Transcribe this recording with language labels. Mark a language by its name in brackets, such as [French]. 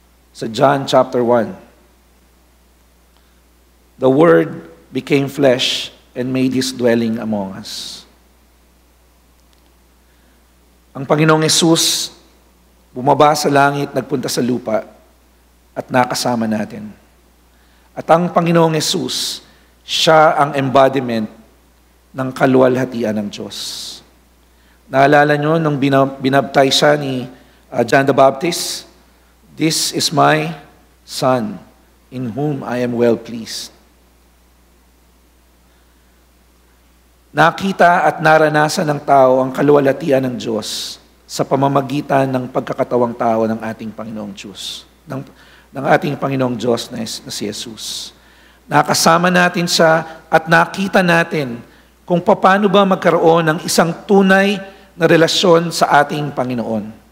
[English] Sa John chapter 1, the Word became flesh and made His dwelling among us. [Filipino] Ang Panginoong Hesus bumaba sa langit, nagpunta sa lupa at nakasama natin. At ang Panginoong Hesus, siya ang embodiment ng kaluwalhatian ng Diyos. Naalala nyo nung binabtay siya ni John the Baptist? [English] This is my Son, in whom I am well pleased. [Filipino] Nakita at naranasan ng tao ang kaluwalhatian ng Diyos sa pamamagitan ng pagkakatawang tao ng ating Panginoong Diyos, ng ating Panginoong Diyos na si Jesus. Nakasama natin siya at nakita natin kung paano ba magkaroon ng isang tunay na relasyon sa ating Panginoon.